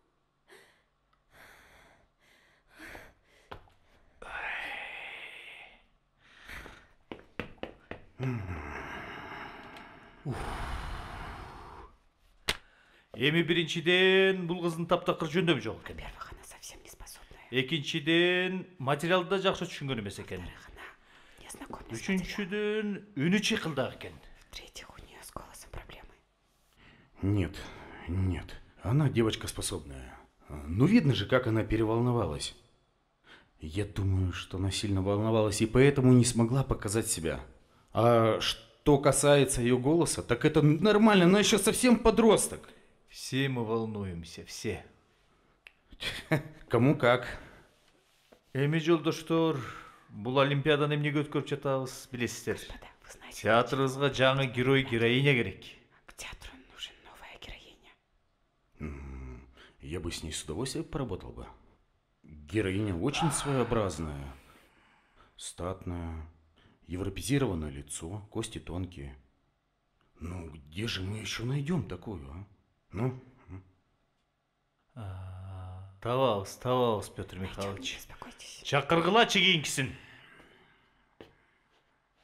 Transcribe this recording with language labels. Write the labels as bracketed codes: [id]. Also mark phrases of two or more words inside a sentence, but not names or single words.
[ky] Эми биринчиден бул кыздын таптакыр жөндөмү жок экен. [ru] Она совсем не способная. [ky] Экинчиден материалды да жакшы түшүнгөн эмес экен. Үчүнчүдөн үнү чыйкылдак экен. [ru] В-третьих, у нее с голосом проблемы. Нет, она девочка способная. Ну видно же, как она переволновалась. Я думаю, что она сильно волновалась и поэтому не смогла показать себя. А что касается ее голоса, так это нормально, она еще совсем подросток. Все мы волнуемся, все. Кому как. [ky] Эми жолдоштор, бул олимпиаданы эмнеге өткөрүп жатабыз, билесиздер. Театрыбызга жаңы герой, героиня керек. [ru] К театру нужен новая героиня. Я бы с ней с удовольствием поработал бы. Героиня очень своеобразная, статная, европезированное лицо, кости тонкие. Ну, где же мы еще найдем такую, а? Ну? [ky] Табабыз, Петр Михайлович. Чакыргылачы кийинкисин.